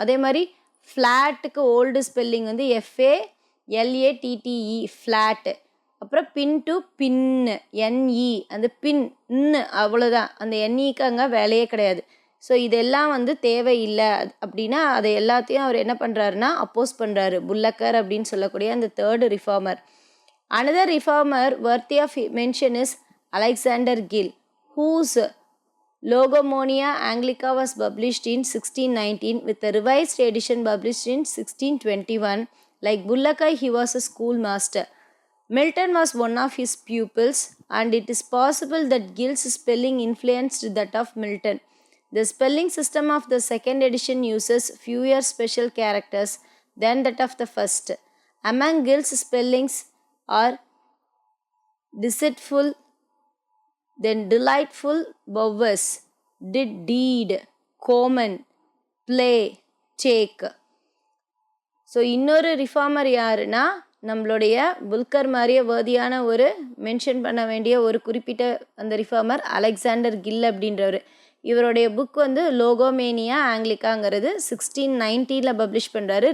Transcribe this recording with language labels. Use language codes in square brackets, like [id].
[ta] அதே மாதிரி ஃப்ளாட்டுக்கு old spelling வந்து FALATTE ஃப்ளாட்டு. அப்புறம் பின் டு பின்னு, NE அந்த பின், அவ்வளோதான். அந்த NEக்கு அங்கே வேலையே கிடையாது. ஸோ இதெல்லாம் வந்து தேவையில்லை அப்படின்னா அதை எல்லாத்தையும் அவர் என்ன பண்ணுறாருன்னா அப்போஸ் பண்ணுறாரு, புல்லக்கர் அப்படின்னு சொல்லக்கூடிய அந்த 3rd reformer. [en] Another reformer worthy of mention is Alexander Gill, whose Logomonia Anglica was published in 1619 with a revised edition published in 1621. Like Bullocker, he was a schoolmaster. Milton was one of his pupils, and it is possible that Gill's spelling influenced that of Milton. The spelling system of the 2nd edition uses fewer special characters than that of the first. Among Gill's spellings are deceitful, then delightful vowels, did, deed, common, play, take. [ta] So இன்னொரு reformer யாருன்னா நம்மளுடைய புல்கர் மாதிரியே வேர்தியான ஒரு mention பண்ண வேண்டிய ஒரு குறிப்பிட்ட அந்த ரிஃபார்மர் அலெக்சாண்டர் கில் அப்படின்றவர். இவருடைய புக் வந்து லோகோமேனியா ஆங்கிலிக்காங்கிறது 1619 பப்ளிஷ் பண்ணுறாரு.